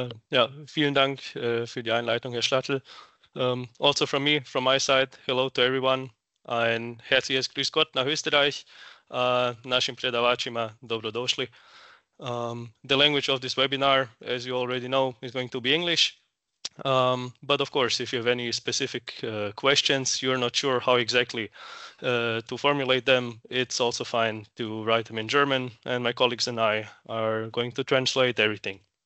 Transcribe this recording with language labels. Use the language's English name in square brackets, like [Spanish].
[German] Ja, vielen Dank für die Einleitung, Herr Schlattl. [English] Also from my side, hello to everyone. [German] Ein herzliches Grüß Gott nach Österreich. [Croatian] Našim predavačima dobrodošli. [English] The language of this webinar, as you already know, is going to be English. But of course, if you have any specific questions, you're not sure how exactly to formulate them, it's also fine to write them in German, and my colleagues and I are going to translate everything.